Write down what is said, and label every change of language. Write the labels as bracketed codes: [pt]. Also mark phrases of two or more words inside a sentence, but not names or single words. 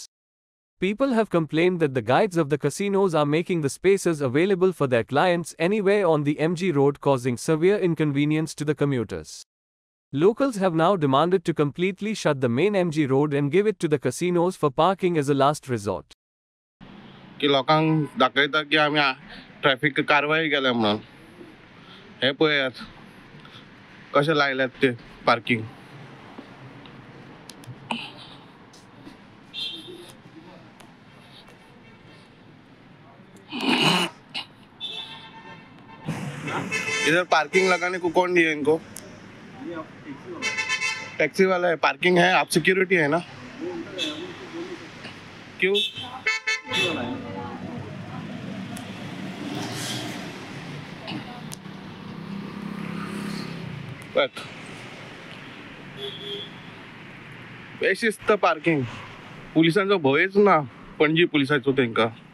[en] People have complained that the guides of the casinos are making the spaces available for their clients anywhere on the MG Road, causing severe inconvenience to the commuters. Locals have now demanded to completely shut the main MG Road and give it to the casinos for parking as a last resort. [kok] की लोकांक दाखयता की आमी ट्रॅफिक कारवाई केल्या म्हणून। हे पळयात कशें लायल्यात ते पार्किंग। [hi] इधर पार्किंग लगाने को कौन दिया इनको? टैक्सी वाला है। पार्किंग है, आप सिक्योरिटी है ना? क्यों? [kok] बेशिस्त पार्किंग, पुलिसांचो भयच ना पणजी पुलिसाचो तांकां।